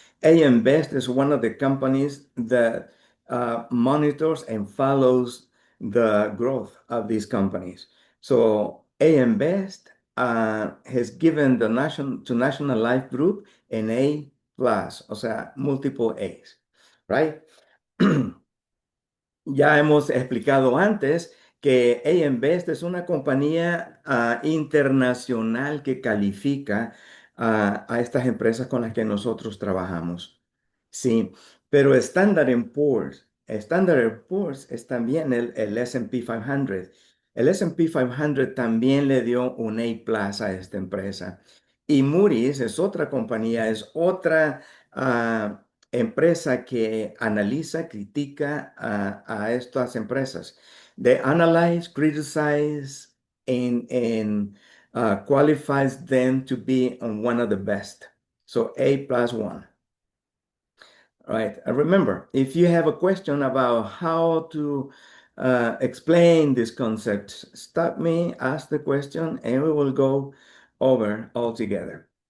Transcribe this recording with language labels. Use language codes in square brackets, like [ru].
[en] AM Best is one of the companies that monitors and follows the growth of these companies. So AM Best has given the National Life Group an A plus, [es] o sea, [en] multiple A's, right? [es] Ya hemos explicado antes que AM Best es una compañía internacional que califica a estas empresas con las que nosotros trabajamos. Sí, pero Standard Poor's es también el S&P 500. El S&P 500 también le dio un A+ a esta empresa. Y Moody's es otra compañía, es otra empresa que analiza, critica a estas empresas. [en] They analyze, criticize, and qualifies them to be one of the best. So A+1. All right. Remember, if you have a question about how to explain this concept, stop me, ask the question, and we will go over all together.